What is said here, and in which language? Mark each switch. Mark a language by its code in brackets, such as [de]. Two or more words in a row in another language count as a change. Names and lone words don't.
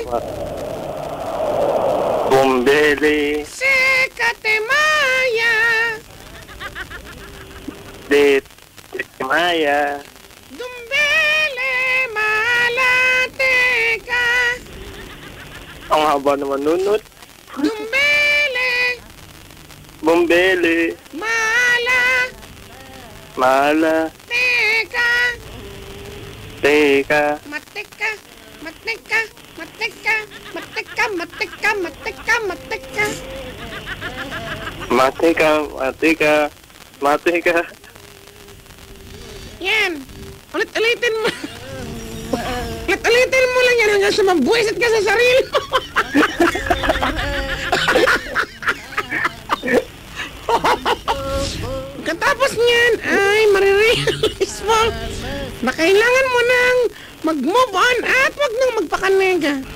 [tl] Bumbele. Sekatemaya. Maya. Dumbele, malate ka. Ang haba naman nunot. Dumbele, Bumbele. Mala. teka. Teka. Mateka, mateka, mateka, mateka, mateka, mateka, mateka. Mateka. Yan. Ulit-ulitin mo. Ulit-ulitin mo lang yan hanggang sa mabuisit ka sa sarili mo. Katapos niyan ay marirealize mo na kailangan mo nang mag-move on at wag nang magpakanega.